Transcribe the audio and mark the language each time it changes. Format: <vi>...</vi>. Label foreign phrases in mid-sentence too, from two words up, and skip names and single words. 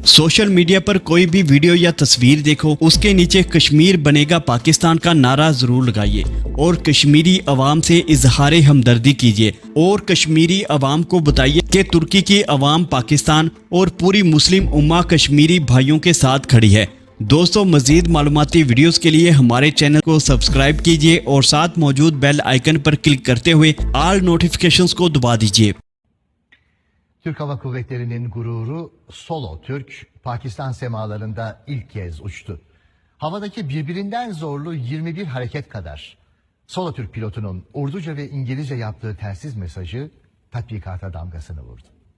<en>social media</en> <ur>پر کوئی بھی ویڈیو یا تصویر دیکھو، اس کے نیچے کشمیر بنے گا پاکستان کا نعرہ ضرور لگائیے اور کشمیری عوام سے اظہار ہمدردی کیجیے اور کشمیری عوام کو بتائیے کہ ترکی کی عوام پاکستان اور پوری مسلم امہ کشمیری بھائیوں کے ساتھ کھڑی ہے. دوستو، مزید معلوماتی ویڈیوز کے لیے ہمارے چینل کو سبسکرائب کیجیے اور ساتھ موجود</ur> <en>bell icon</en> <ur>پر کلک کرتے ہوئے</ur> <en>all notifications</en> <ur>کو دبا دیجیے.</ur> <tr>Türk Hava Kuvvetleri'nin gururu Solo Türk, Pakistan semalarında ilk kez uçtu. Havadaki birbirinden zorlu 21 hareket kadar Solo Türk pilotunun Urduca ve İngilizce yaptığı telsiz mesajı tatbikata damgasını vurdu.</tr>